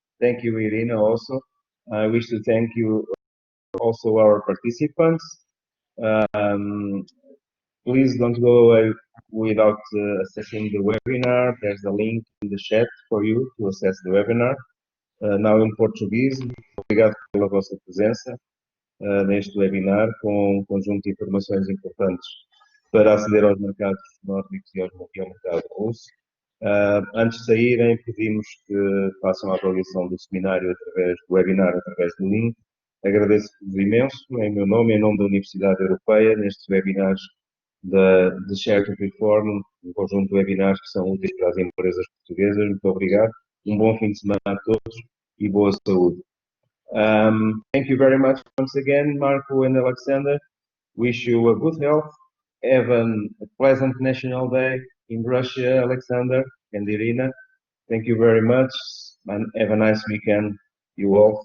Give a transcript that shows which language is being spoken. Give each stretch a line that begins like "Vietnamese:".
English: Thank you, Irina, also. I wish to thank you also our participants. Please don't go away without accessing the webinar. There's a link in the chat for you to access the webinar.
Portuguese: Now em português. Obrigado pela vossa presença neste webinar com um conjunto de informações importantes para aceder aos mercados nórdicos e ao mercado russo. Antes de saírem, pedimos que façam a avaliação do seminário através do webinar, através do link. Agradeço-vos imenso, em meu nome, em nome da Universidade Europeia, nestes webinars de Share to Perform, um conjunto de webinars que são úteis para as empresas portuguesas. Muito obrigado, um bom fim de semana a todos e boa saúde.
English: Thank you very much once again, Marco and Alexander. Wish you a good health. Have a pleasant National Day in Russia, Alexander and Irina. Thank you very much, and have a nice weekend, you all.